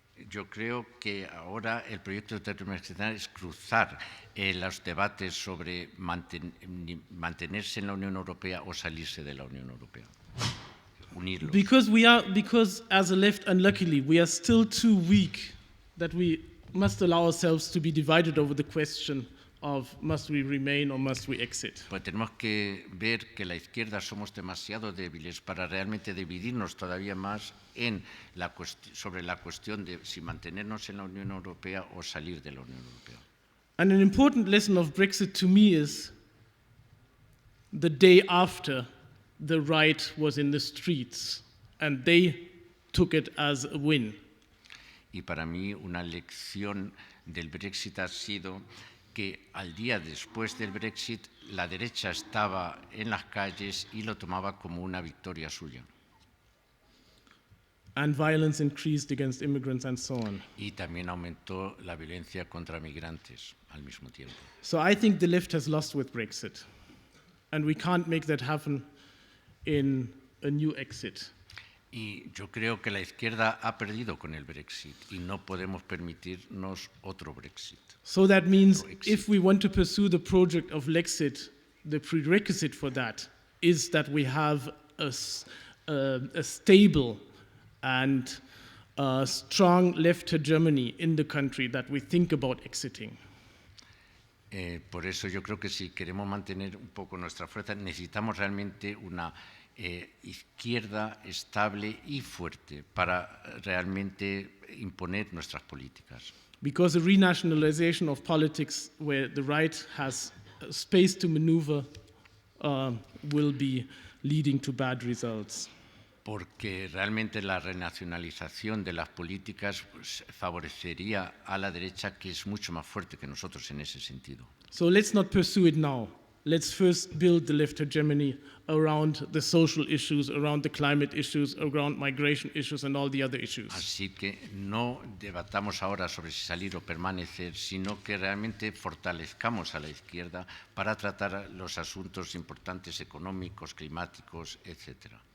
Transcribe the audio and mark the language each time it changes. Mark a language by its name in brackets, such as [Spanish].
[Spanish] Yo creo que ahora el proyecto de territorio nacional es cruzar los debates sobre mantenerse en la Unión Europea o salirse de la Unión Europea. Unirlos. [English] Because as a left, unluckily, we are still too weak that we must allow ourselves to be divided over the question of must we remain or must we exit. [Spanish] Pues tenemos que ver que la izquierda somos demasiado débiles para realmente dividirnos todavía más sobre la cuestión de si mantenernos en la Unión Europea o salir de la Unión Europea. [English] And an important lesson of Brexit to me is the day after the right was in the streets and they took it as a win. [Spanish] Y para mí una lección del Brexit ha sido que al día después del Brexit la derecha estaba en las calles y lo tomaba como una victoria suya. [English] And violence increased against immigrants and so on. [Spanish] Y también aumentó la violencia contra migrantes al mismo tiempo. [English] So I think the left has lost with Brexit. And we can't make that happen in a new exit. [Spanish] Y yo creo que la izquierda ha perdido con el Brexit y no podemos permitirnos otro Brexit. [English] So that means if we want to pursue the project of Lexit, the prerequisite for that is that we have a stable and strong left Germany in the country that we think about exiting. [Spanish] Por eso yo creo que si queremos mantener un poco nuestra fuerza, necesitamos realmente una izquierda estable y fuerte para realmente imponer nuestras políticas. [English] Because a renationalization of politics where the right has space to maneuver will be leading to bad results. [Spanish] Porque realmente la renacionalización de las políticas favorecería a la derecha, que es mucho más fuerte que nosotros en ese sentido. [English] So let's not pursue it now. Let's first build the left hegemony around the social issues, around the climate issues, around migration issues and all the other issues. [Spanish] Así que no debatamos ahora sobre si salir o permanecer, sino que realmente fortalezcamos a la izquierda para tratar los asuntos importantes económicos, climáticos, etc.